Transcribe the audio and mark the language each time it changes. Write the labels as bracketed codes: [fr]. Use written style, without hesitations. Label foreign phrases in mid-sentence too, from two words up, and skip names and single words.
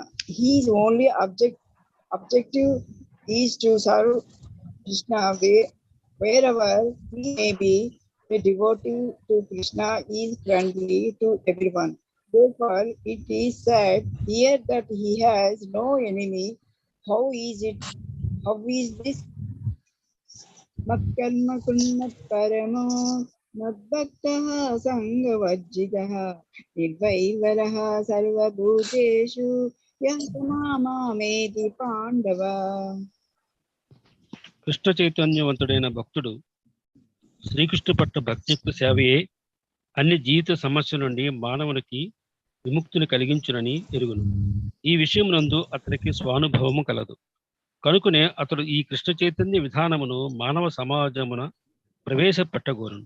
[en] His only objective is to serve Krishna wherever he may be. A devotee to Krishna is friendly to everyone. Therefore, it is said here that he has no enemy. How is this? [sa] मत्कर्मकृत् मत्परमो मद्भक्तः सङ्गवर्जितः निर्वैरः सर्वभूतेषु यः स मामेति पाण्डव. [te] కృష్ణ చైతన్యవంతుడైన భక్తుడు శ్రీకృష్ణు పట్ల భక్తియుక్త సేవయే అన్ని జీవిత సమస్యల నుండి మానవునికి విముక్తిని కలిగించునని ఎరుగును. ఈ విషయం నందు అతనికి స్వానుభవము కలదు. కనుకనే అతడు ఈ కృష్ణ చైతన్య విధానమును మానవ సమాజమున ప్రవేశపెట్టగోరును.